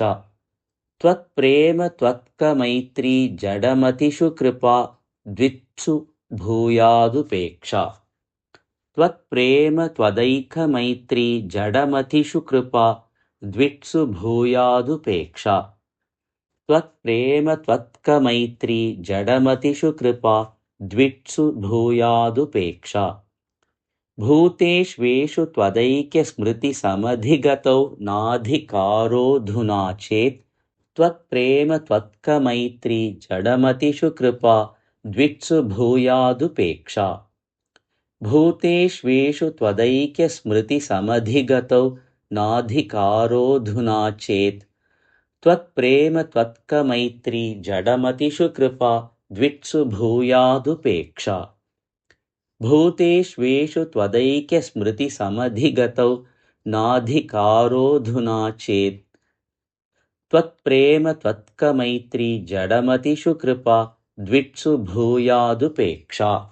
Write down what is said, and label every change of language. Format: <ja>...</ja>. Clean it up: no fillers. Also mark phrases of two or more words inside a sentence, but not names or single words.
<sa>ത്വത് പ്രേമ ത്വത്കമൈത്രി ജഡമതിഷു കൃപാ ദ്വിക്ഷു ഭൂയാദുപേക്ഷ ത്വത് പ്രേമ ത്വദൈകമൈത്രി ജഡമതിഷു കൃപാ ദ്വിക്ഷു ഭൂയാദുപേക്ഷ ത്വത് പ്രേമ ത്വത്കമൈത്രി ജഡമതിഷു കൃപാ ദ്വിക്ഷു ഭൂയാദുപേക്ഷ ഭൂതേഷ്വേഷു ത്വദൈക്യ സ്മൃതി സമധിഗതൗ നാധികാരോധുനാ ചേത് त्वत्प्रेम त्वत्कमैत्री जडमतिषु कृपा द्वित्सु भूयादुपेक्षा भूतेष्वेषु त्वदैक्यस्मृतिसमधिगतौ नाधिकारोऽधुना चेत् त्वत्प्रेम त्वत्कमैत्री जडमतिषु कृपा द्वित्सु भूयादुपेक्षा भूतेष्वेषु त्वदैक्यस्मृतिसमधिगतौ नाधिकारोऽधुना चेत् त्वत्प्रेम त्वत्कमैत्री जडमतिषु कृपा द्वित्सु भूयादुपेक्षा</sa>